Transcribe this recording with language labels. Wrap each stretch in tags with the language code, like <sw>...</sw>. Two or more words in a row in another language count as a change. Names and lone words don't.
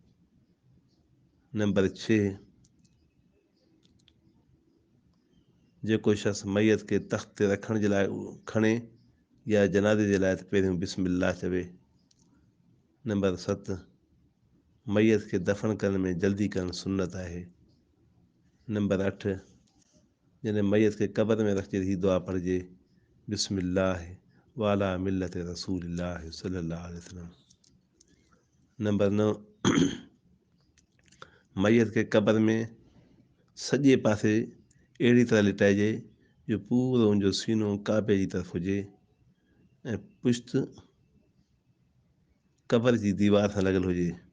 <sd>नंबर 6, जेको शख़्स मैयत खे तख़्त ते रखण जे लाइ खणे या जनाज़े जे लाइ त पहिरियों बिस्मिल्लाह चवे। नंबर 7, मैयत खे दफ़न करण में जल्दी करणु सुन्नत आहे। नंबर 8, जॾहिं मैयत खे क़बर में रखिजे त हीअ दुआ पढ़िजे,</sd> <ar>بسم الله وعلى ملة رسول الله صلى الله عليه وسلم.</ar> <sd>नंबर 9, मैयत खे क़बर में सॼे पासे अहिड़ी तरह लिटाइजे जो पूरो उनजो सीनो काबे जी तरफ़ हुजे ऐं पुश्त क़बर जी दीवार सां लॻल हुजे।</sd>